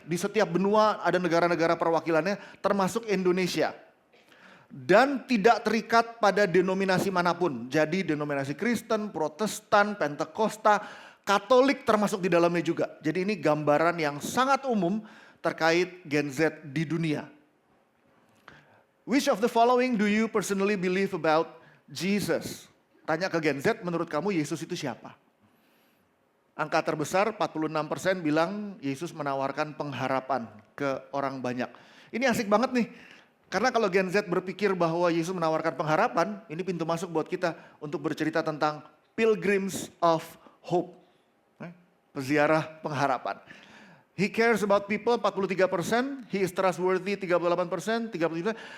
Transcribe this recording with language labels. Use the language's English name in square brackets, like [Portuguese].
[Indonesian] Di setiap benua ada negara-negara perwakilannya, termasuk Indonesia. Dan tidak terikat pada denominasi manapun. Jadi denominasi Kristen, Protestan, Pentakosta, Katolik termasuk di dalamnya juga. Jadi ini gambaran yang sangat umum terkait Gen Z di dunia. [English] Which of the following do you personally believe about Jesus? [Indonesian] Tanya ke Gen Z, menurut kamu Yesus itu siapa? Angka terbesar 46% bilang Yesus menawarkan pengharapan ke orang banyak. Ini asik banget nih. Karena kalau Gen Z berpikir bahwa Yesus menawarkan pengharapan, ini pintu masuk buat kita untuk bercerita tentang Pilgrims of Hope. Peziarah pengharapan. [English] He cares about people 43%, he is trustworthy 38%, 37%.